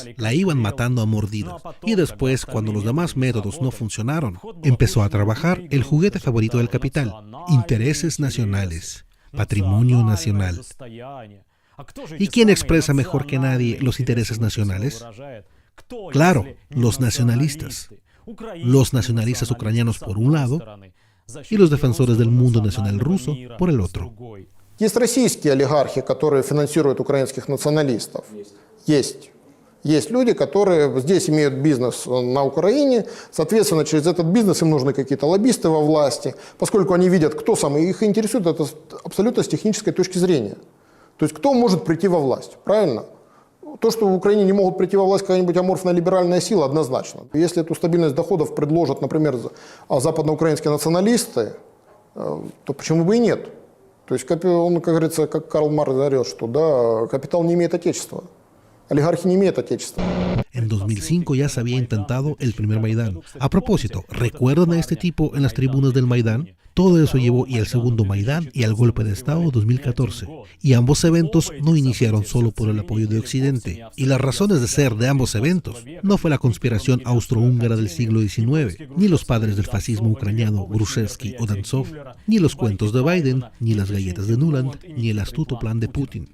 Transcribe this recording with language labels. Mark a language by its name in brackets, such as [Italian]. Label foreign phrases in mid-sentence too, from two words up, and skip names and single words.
[Spanish] La iban matando a mordidas. Y después, cuando los demás métodos no funcionaron, empezó a trabajar el juguete favorito del capital: intereses nacionales, patrimonio nacional. ¿Y quién expresa mejor que nadie los intereses nacionales? Claro, los nacionalistas. Los nacionalistas ucranianos por un lado y los defensores del mundo nacional ruso por el otro. [Russian] Есть российские олигархи, которые финансируют украинских националистов. Есть. Есть люди, которые здесь имеют бизнес на Украине, соответственно, через этот бизнес им нужны какие-то лоббисты во власти, поскольку они видят, кто самый их интересует, это абсолютно с технической точки зрения. То есть кто может прийти во власть, правильно? То, что в Украине не могут прийти во власть какая-нибудь аморфная либеральная сила, однозначно. Если эту стабильность доходов предложат, например, западноукраинские националисты, то почему бы и нет? То есть он, как говорится, как Карл Маркс говорил, что да, капитал не имеет отечества. Oligarquía не имеет отечества. [Spanish] En 2005 ya se había intentado el primer Maidán. A propósito, ¿recuerdan a este tipo en las tribunas del Maidán? Todo eso llevó y al segundo Maidán y al golpe de Estado 2014. Y ambos eventos no iniciaron solo por el apoyo de Occidente. Y las razones de ser de ambos eventos no fue la conspiración austrohúngara del siglo XIX, ni los padres del fascismo ucraniano Grushevsky o Danzov, ni los cuentos de Biden, ni las galletas de Nuland, ni el astuto plan de Putin.